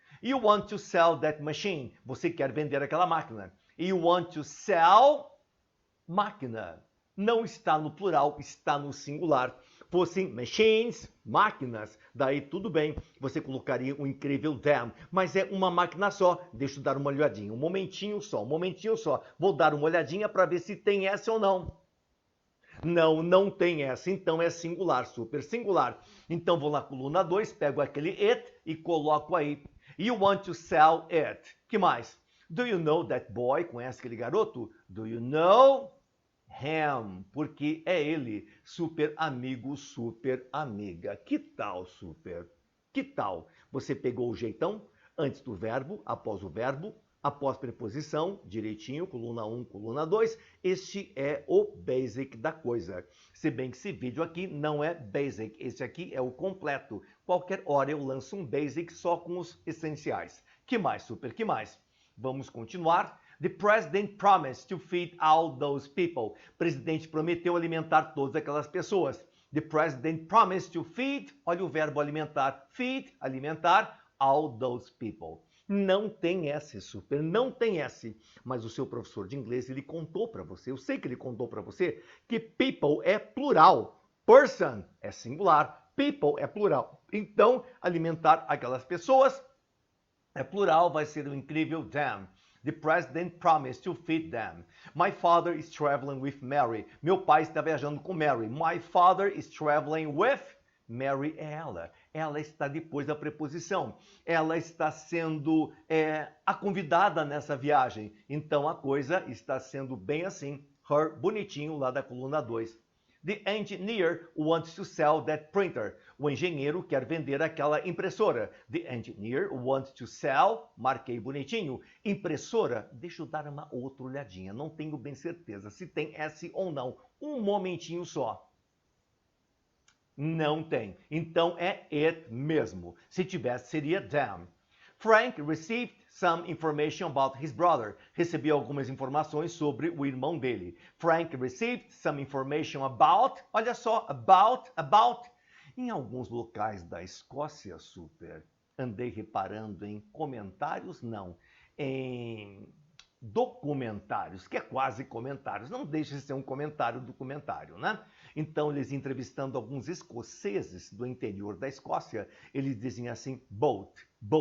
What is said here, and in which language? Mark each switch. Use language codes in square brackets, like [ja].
[en] You want to sell that machine. [pt] Você quer vender aquela máquina. [en] You want to sell [pt] máquina. Não está no plural, está no singular. Fossem machines, máquinas, daí tudo bem, você colocaria o incrível them, mas é uma máquina só. Deixa eu dar uma olhadinha, um momentinho só. Vou dar uma olhadinha para ver se tem essa ou não. Não, não tem essa, então é singular, super singular. Então vou na coluna 2, pego aquele it e coloco aí. [en] You want to sell it. [pt] Que mais? [en] Do you know that boy? [pt] Conhece aquele garoto? [en] Do you know him? [pt] Porque é ele. Super amigo, super amiga. Que tal, super? Que tal? Você pegou o jeitão? Antes do verbo, após preposição, direitinho, coluna 1, coluna 2. Este é o basic da coisa. Se bem que esse vídeo aqui não é basic. Esse aqui é o completo. Qualquer hora eu lanço um basic só com os essenciais. Que mais, super? Que mais? Vamos continuar. [en] The president promised to feed all those people. [pt] O presidente prometeu alimentar todas aquelas pessoas. [en] The president promised to feed, [pt] olha o verbo alimentar, [en] feed, alimentar, all those people. [pt] Não tem S, super, não tem S. Mas o seu professor de inglês, ele contou para você, eu sei que ele contou para você, que people é plural. Person é singular, people é plural. Então, alimentar aquelas pessoas é plural, vai ser o incrível them. [en] The president promised to feed them. My father is traveling with Mary. [pt] Meu pai está viajando com Mary. [en] My father is traveling with Mary [pt] é ela. Ela está depois da preposição. Ela está sendo a convidada nessa viagem. Então a coisa está sendo bem assim. Her, bonitinho, lá da coluna 2. [en] The engineer wants to sell that printer. [pt] O engenheiro quer vender aquela impressora. [en] The engineer wants to sell, [pt] marquei bonitinho, impressora. Deixa eu dar uma outra olhadinha, não tenho bem certeza se tem S ou não. Um momentinho só. Não tem. Então é it mesmo. Se tivesse, seria them. [en] Frank received some information about his brother. [pt] Recebeu algumas informações sobre o irmão dele. [en] Frank received some information about, [pt] olha só, [en] about. [pt] Em alguns locais da Escócia, super, andei reparando em comentários, não, em documentários, que é quase comentários, não deixa de ser um comentário documentário, né? Então, eles entrevistando alguns escoceses do interior da Escócia, eles dizem assim, boat.